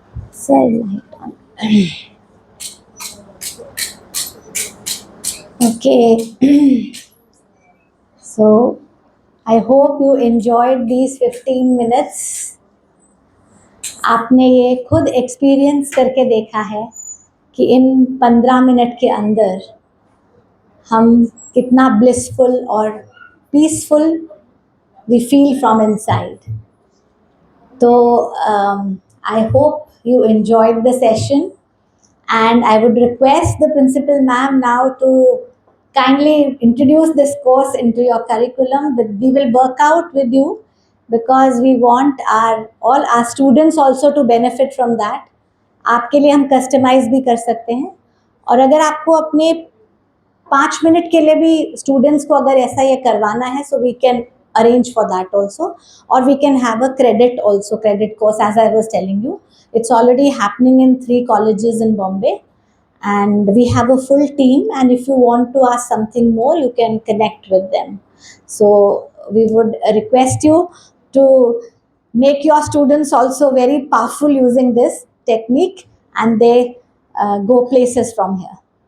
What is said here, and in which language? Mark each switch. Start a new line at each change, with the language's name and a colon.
English: Set light on. Okay. So, I hope you enjoyed these 15 minutes.
Hindi: आपने ये खुद experience करके देखा है कि इन 15 मिनट के अंदर हम कितना ब्लिसफुल और peaceful
English: We feel from inside. तो I hope you enjoyed the session, and I would request the principal ma'am now to kindly introduce this course into your curriculum. That we will work out with you because we want all our students also to benefit from that.
Hindi: आपके लिए हम customise भी कर सकते हैं, और अगर आपको अपने 5 मिनट के लिए भी स्टूडेंट्स को अगर ऐसा ये करवाना है,
English: so we can arrange for that also, or we can have a credit course, as I was telling you. It's already happening in 3 colleges in Bombay, and we have a full team, and if you want to ask something more, you can connect with them. So we would request you to make your students also very powerful using this technique, and they go places from here.